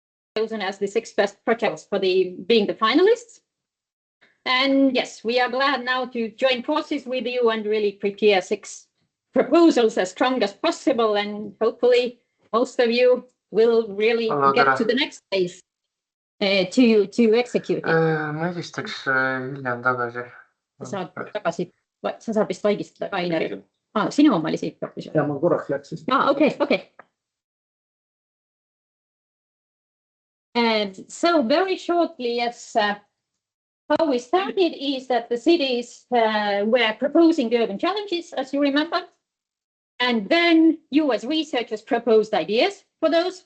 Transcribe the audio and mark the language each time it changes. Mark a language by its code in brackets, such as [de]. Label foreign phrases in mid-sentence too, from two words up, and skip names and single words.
[en] chosen as the 6 best projects for being the finalists. And yes, we are glad now to join forces with you and really prepare 6 proposals as strong as possible. And hopefully most of you will really get to the next phase to execute it. [et] Ma helistaks hiljem tagasi. Sa saad vist vaigistada Raineri. Sinu oma oli siit hoopis. Ja ma korraks läksin. Okay. [en] So very shortly, yes, how we started is that the cities were proposing urban challenges, as you remember. And then you as researchers proposed ideas for those.